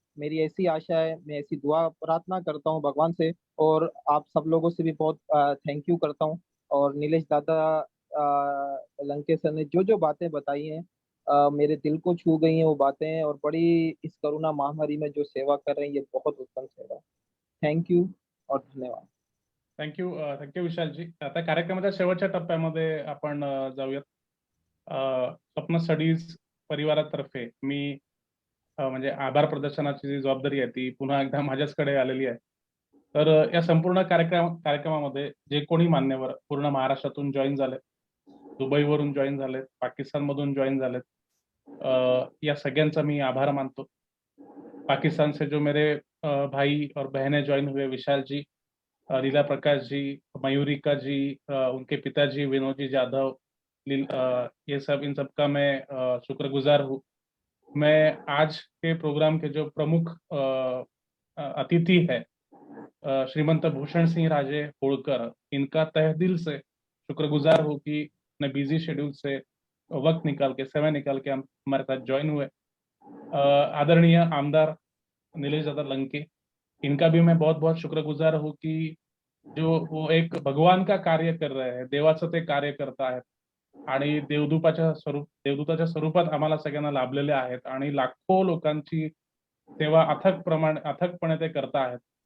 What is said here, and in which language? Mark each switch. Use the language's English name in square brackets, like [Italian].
[Hindi] मेरी ऐसी आशा है, मैं ऐसी दुआ प्रार्थना करता हूँ भगवान से, और आप सब लोगों से भी बहुत थैंक यू करता हूँ। और नीलेश दादा लंके सर ने जो जो बातें बताई हैं मेरे दिल को छू गई हैं वो बातें, और बड़ी इस कोरोना महामारी में जो सेवा कर रहे हैं ये बहुत उत्तम सेवा। थँक यू और धन्यवाद। Thank you विशालजी। [Marathi] आता कार्यक्रमाच्या शेवटच्या टप्प्यामध्ये आपण जाऊयात. स्वप्न स्टडीज परिवारातर्फे मी म्हणजे आभार प्रदर्शनाची जी जबाबदारी आहे ती पुन्हा एकदा माझ्याचकडे आलेली आहे. तर या संपूर्ण कार्यक्रमामध्ये जे कोणी मान्यवर पूर्ण महाराष्ट्रातून जॉईन झाले, दुबईवरून जॉईन झालेत, पाकिस्तानमधून जॉईन झालेत, या सगळ्यांचा मी आभार मानतो। [Hindi] पाकिस्तान से जो मेरे भाई और बहनें ज्वाइन हुए, विशाल जी, लीला प्रकाश जी, मयूरिका जी, उनके पिताजी विनोद जी जाधव, ये सब, इन सब का मैं शुक्रगुजार हूँ। मैं आज के प्रोग्राम के जो प्रमुख अतिथि है श्रीमंत भूषण सिंह राजे होळकर, इनका तहे दिल से शुक्रगुजार हूँ कि अपने बिजी शेड्यूल से वक्त निकाल के, समय निकाल के हमारे साथ ज्वाइन हुए। आदरणीय आमदार नीलेश दादा लंके, इनका भी मैं बहुत बहुत शुक्रगुजार हूँ कि जो वो एक भगवान का कार्य कर रहे हैं, [Marathi] देवाचं ते कार्य करत आहेत [Hindi] आणि देवदूताच्या स्वरूपात आम्हाला सगळ्यांना लाभलेले आहेत आणि लाखो लोकांची सेवा अथकपणे ते करत आहेत।